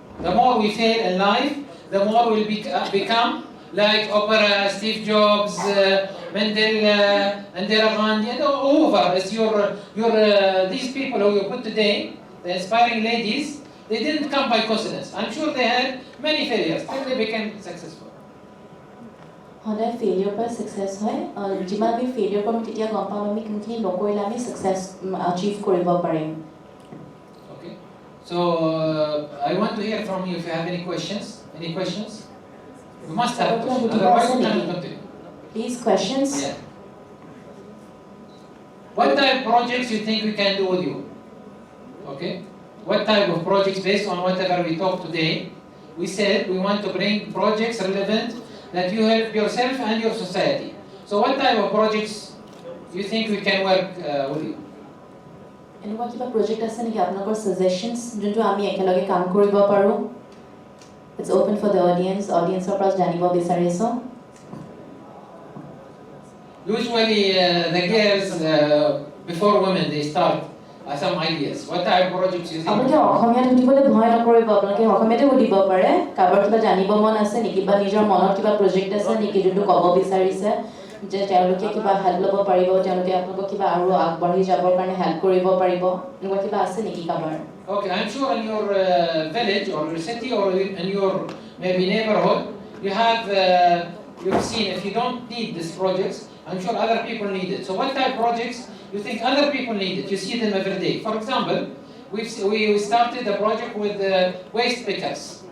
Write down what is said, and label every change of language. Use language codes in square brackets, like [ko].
[en] The more we fail in life, the more we'll become like Oprah, Steve Jobs, Mandela, Indira Gandhi, and over. It's these people who you put today, the inspiring ladies, they didn't come by coincidence. I'm sure they had many failures till they became successful. [as] সদায় failure পৰা ছাকসেছ হয় যিমান আমি failure কৰিম তেতিয়া গম পাম আমি কোনখিনি নকৰিলে আমি ছাকসেছ আচিভ কৰিব পাৰিম [en] Okay, so I want to hear from you if you have any questions. Any questions? You must have questions. Otherwise, we cannot continue. Please, questions? Yeah. What type of projects you think we can do with you? Okay. What type of projects based on whatever we talked today? We said we want to bring projects relevant that you help yourself and your society. So what type of projects you think we can work with you? [as] এনেকুৱা কিবা project আছে নেকি আপোনালোকৰ suggestions যোনটো আমি একেলগে কাম কৰিব পাৰো [en] It's open for the audience [as] ৰ পৰা জানিব বিচাৰিছো [en] Usually the girls before women they start some ideas. What type of projects you think? [as] আপোনালোকে অসমীয়াত সুধিবলৈ ভয় নকৰিব আপোনালোকে অসমীয়াতে সুধিব পাৰে কাৰোবাৰ কিবা জানিব মন আছে নেকি বা নিজৰ মনত কিবা প্ৰজেক্ট আছে নেকি যোনটো ক'ব বিচাৰিছে যে তেওঁলোকে কিবা হেল্প ল'ব পাৰিব তেওঁলোকে আপোনালোকক কিবা আৰু আগবাঢ়ি যাবৰ কাৰণে হেল্প কৰিব পাৰিব এনেকুৱা কিবা আছে নেকি কাৰোবাৰ [en] Okay, I'm sure in your village or your city or in your maybe neighborhood you have you've seen if you don't need these projects I'm sure other people need it. So what type of projects you think other people need it? You see them every day. For example, we started a project with waste pickers.